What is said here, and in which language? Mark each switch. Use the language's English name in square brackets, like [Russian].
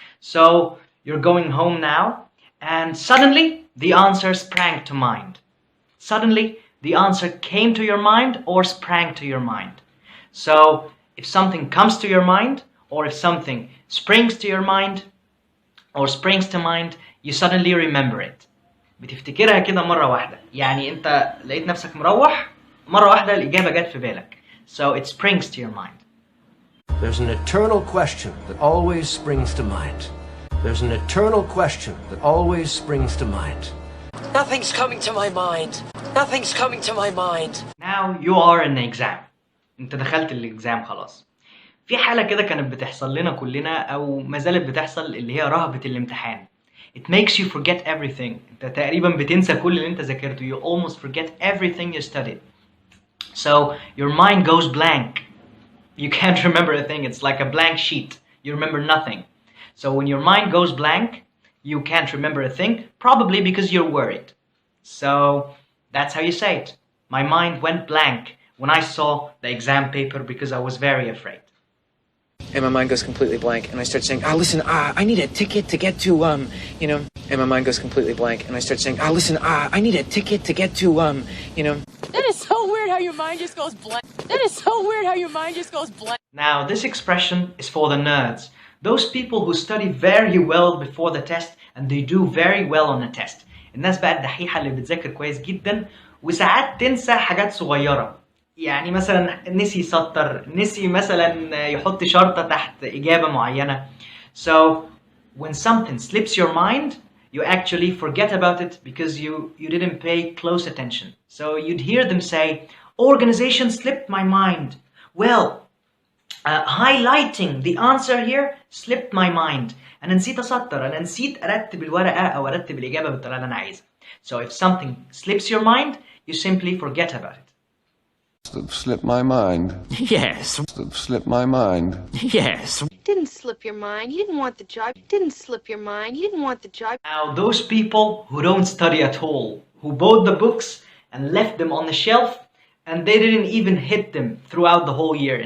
[English] So you're going home now and suddenly the answer sprang to mind. Suddenly the answer came to your mind or sprang to your mind. So if something comes to your mind, or if something springs to your mind, or springs to mind, you suddenly remember it. [Arabic] بتفتكرها كده مرة واحدة. يعني أنت لقيت نفسك مروح مرة واحدة الإجابة جت في بالك. [English] So it springs to your mind. There's an eternal question that always springs to mind. There's an eternal question that always springs to mind. Nothing's coming to my mind. Nothing's coming to my mind. Now you are in the exam. انت دخلت الاكزام خلاص. [Arabic] في حالة كده كانت بتحصل لنا كلنا او ما زالت بتحصل اللي هي رهبة الامتحان. [English] It makes you forget everything. [Arabic] انت تقريبا بتنسى كل اللي انت ذاكرته. [English] You almost forget everything you studied. So your mind goes blank. You can't remember a thing. It's like a blank sheet. You remember nothing. So when your mind goes blank, you can't remember a thing, probably because you're worried. So that's how you say it. My mind went blank when I saw the exam paper because I was very afraid. And my mind goes completely blank, and I start saying, listen, I need a ticket to get to, and my mind goes completely blank, and I start saying, listen, I need a ticket to get to, That is so weird how your mind just goes blank. That is so weird how your mind just goes blank. Now, this expression is for the nerds. Those people who study very well before the test, and they do very well on the test. [Arabic] الناس بقى الدحيحة اللي بتذاكر كويس جدا وساعات تنسى حاجات صغيرة. يعني مثلا نسي يسطر، نسي مثلا يحط شرطة تحت إجابة معينة. So when something slips your mind, [English] you actually forget about it because you didn't pay close attention. So you'd hear them say, organization slipped my mind. Well, highlighting the answer here slipped my mind. [Arabic] أنا نسيت أسطر، أنا نسيت أرتب الورقة أو أرتب الإجابة بالطريقة اللي أنا عايزها. [English] So if something slips your mind, you simply forget about it. Slip my mind. Yes. Slip my mind. Yes. Didn't slip your mind. You didn't want the job. Didn't slip your mind. You didn't want the job. Now, those people who don't study at all, who bought the books and left them on the shelf and they didn't even hit them throughout the whole year.